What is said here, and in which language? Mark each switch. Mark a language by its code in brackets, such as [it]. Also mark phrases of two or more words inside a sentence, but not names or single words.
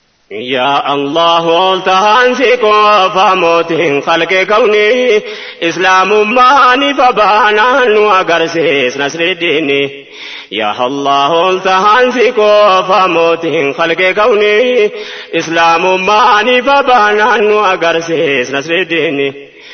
[ar] يا الله، [om] ol tahaan si qofa mootiin khalqi kauni. Islaamummaa ni fabaanaan nu agarsiis nasri diini. [ar] يا الله، [om] ol tahaan si qofa mootiin khalqi kauni. Islaamummaa ni fabaanaan nu agarsiis nasri diini.